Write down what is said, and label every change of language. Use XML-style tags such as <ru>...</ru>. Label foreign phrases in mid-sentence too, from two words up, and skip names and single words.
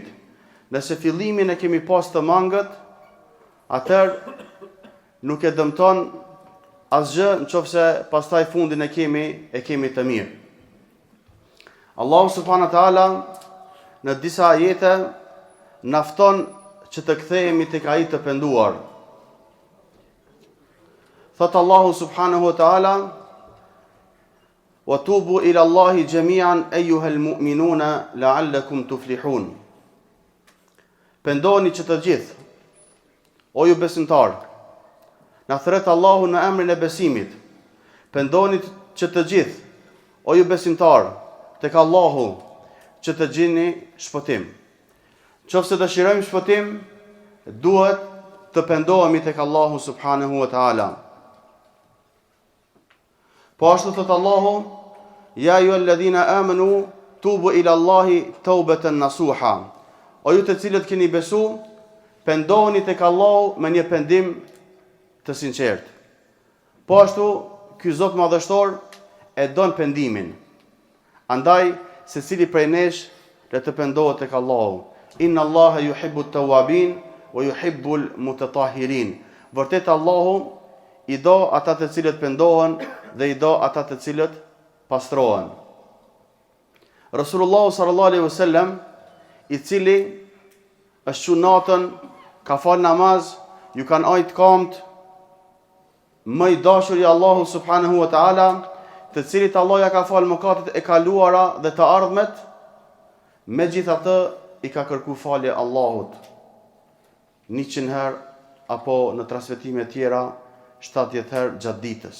<sq>Nëse fillimin e kemi pas të mangët, atëherë nuk e dëmton asgjë nëse pastaj fundin e kemi të mirë. Allahu</sq> <ar>سبحانه وتعالى</ar> <sq>në disa ajete na fton që të kthehemi tek ai të penduar.</sq> <ar>Thot الله سبحانه وتعالى وتوبوا إلى الله جميعا أيها المؤمنون لعلكم تفلحون.</ar> <sq>Pendoni që të gjithë, o ju besimtar, na thret Allahu në emrin e besimit. Pendoni që të gjithë, o ju besimtar, tek Allahu, që të gjeni shpëtim. Nëse dëshirojmë shpëtim, duhet të pendohemi tek Allahu</sq> <ar>سبحانه وتعالى.</ar> <sq>Po ashtu thot Allahu:</sq> <ar>يا أيها الذين آمنوا توبوا إلى الله توبة نصوحا.</ar> <sq>O ju të cilët keni besu, pendoheni tek Allahu me një pendim të sinqert. Po ashtu ky Zot madhështor e don pendimin. Andaj secili prej nesh le të pendohet tek Allahu.</sq> <ar>إن الله يحب التوابين ويحب المتطهرين.</ar> <sq>Vërtet Allahu i do ata të cilët pendohen dhe i do ata të cilët pastrohen. Rasulullah</sq> <ar>صلى الله عليه وسلم,</ar> <sq>i cili është qu natën, ka fal namaz, ju kanë ajt kamt, më i dashur i Allahu</sq> <ar>سبحانه وتعالى,</ar> <sq>të cilit Allah ja ka fal mëkatet e kaluara dhe të ardhmet, megjithatë i ka kërku falje Allahut 100 herë apo në transmetime tjera 70 herë gjatë ditës.</sq>